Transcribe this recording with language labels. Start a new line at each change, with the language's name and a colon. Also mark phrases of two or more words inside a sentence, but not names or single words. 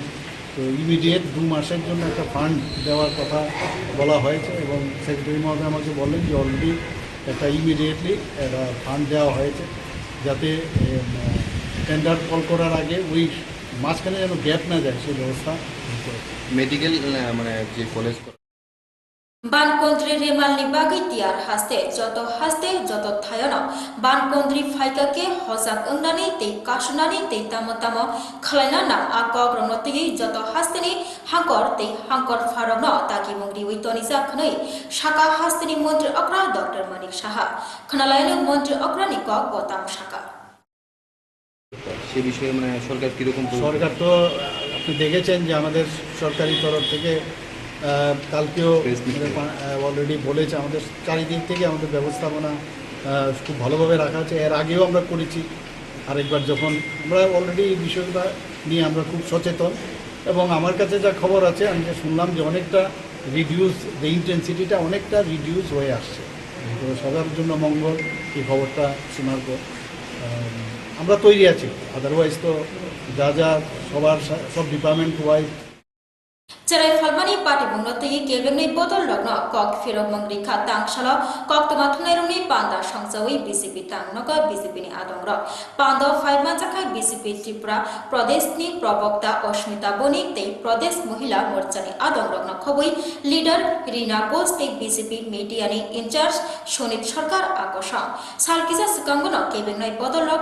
Bangla: তো ইমিডিয়েট 2 মাসের জন্য একটা ফান্ড দেওয়ার কথা বলা হয়েছে এবং সেক্রেটারি মহোদয় আমাকে বললেন যে অলরেডি একটা ইমিডিয়েটলি একটা ফান্ড দেওয়া হয়েছে, যাতে
English: tender call
Bangla: করার আগে ওই মাঝখানে যেন গ্যাপ না যায় সেই ব্যবস্থা মেডিকেল মানে যে কলেজ
Kok Borok: बानकंद्री रेमालनि बागै तियार हास्ते जत थायन बानकंद्री फाइकाके हजाक अंगनानै तै कासुनानै तै तामो तामो खलायना नाम आकक रनतयै जत हास्तेनि हांकर तै हांकर फारगन ताकि मंग्री वैतनि जाखनै शाखा हास्तेनि मन्त्री अक्रा डॉक्टर मानिक साहा खनालायनो मन्त्री अक्रानि कक गताम शाखा
Bangla: সে বিষয়ে মানে সরকার কীরকম? সরকার তো আপনি দেখেছেন যে আমাদের সরকারি তরফ থেকে কালকেও অলরেডি বলেছে আমাদের চারিদিক থেকে আমাদের ব্যবস্থাপনা খুব ভালোভাবে রাখা আছে। এর আগেও আমরা করেছি আরেকবার, যখন আমরা অলরেডি এই বিষয়টা নিয়ে আমরা খুব সচেতন এবং আমার কাছে যা খবর আছে আমি যে শুনলাম যে অনেকটা রিডিউস, যে ইন্টেন্সিটিটা অনেকটা রিডিউস হয়ে আসছে। তো সবার জন্য মঙ্গল এই খবরটা শোনার পর আমরা তৈরি আছি। আদারওয়াইজ তো যা যা সবার সব
English: department wise
Kok Borok: Cerai falmani parti bungnotyi kebengnai bodol rokno kok firok mangri kha tangshalo kok toma thunai rungni panda songsawi BJP tangnoka BJP ni adongrok panda fairman jakai BJP Tripura Pradesh ni probokta Osmita Bonik tei Pradesh Mohila Morcha ni adongrokno khoboi leader Rina Bose tei BJP media ni incharge Shonit Sarkar akosha salkisa sukangono kebengnai bodol rok